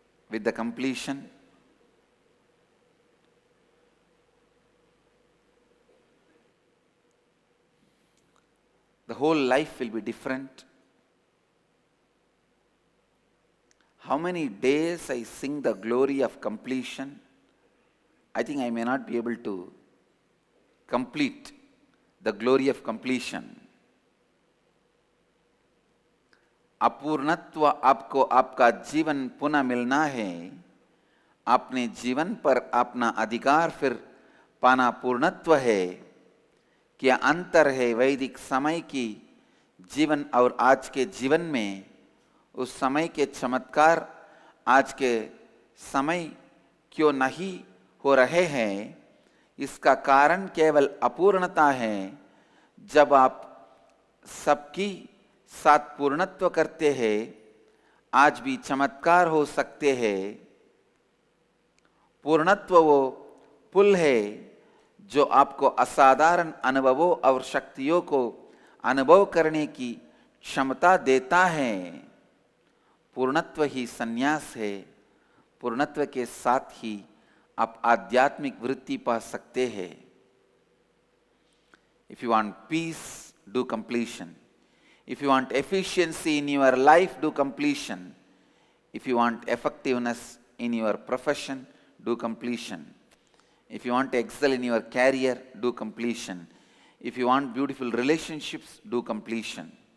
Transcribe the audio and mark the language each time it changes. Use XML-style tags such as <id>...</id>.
<en>With the completion, the whole life will be different. How many days I sing the glory of completion, I think I may not be able to complete the glory of completion.</en> <hi>अपूर्णत्व आपको आपका जीवन पुनः मिलना है, अपने जीवन पर अपना अधिकार फिर पाना पूर्णत्व है। क्या अंतर है वैदिक समय की जीवन और आज के जीवन में? उस समय के चमत्कार आज के समय क्यों नहीं हो रहे हैं? इसका कारण केवल अपूर्णता है। जब आप सबकी साथ पूर्णत्व करते हैं, आज भी चमत्कार हो सकते हैं। पूर्णत्व वो पुल है जो आपको असाधारण अनुभवों और शक्तियों को अनुभव करने की क्षमता देता है। पूर्णत्व ही संन्यास है। पूर्णत्व के साथ ही आप आध्यात्मिक वृत्ति पा सकते हैं।</hi> <en>If you want peace, do completion. If you want efficiency in your life, do completion. If you want effectiveness in your profession, do completion. If you want to excel in your career, do completion. If you want beautiful relationships, do completion.</en>